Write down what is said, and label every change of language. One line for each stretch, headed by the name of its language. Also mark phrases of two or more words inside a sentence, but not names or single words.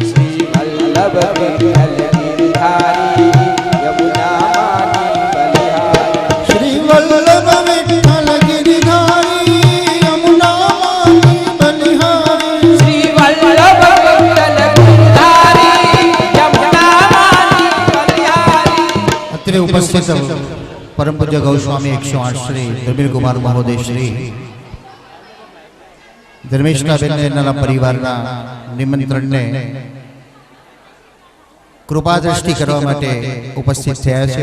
Hindi: श्री वल्लभ विठ्ठल गिरिधारी यमुनामानी बलिहारी श्री वल्लभ विठ्ठल गिरिधारी यमुनामानी बलिहारी श्री वल्लभ विठ्ठल गिरिधारी यमुनामानी बलिहारी।
Gujarati: અત્રે ઉપસ્થિત પરમ પૂજ્ય ગૌસ્વામી 108 શ્રી ધર્મેન્દ્ર કુમાર મહોદય શ્રી ધર્મેશનાબેન એના પરિવારના નિમંત્રણને કૃપા દ્રષ્ટિ કરવા માટે ઉપસ્થિત થયા છે.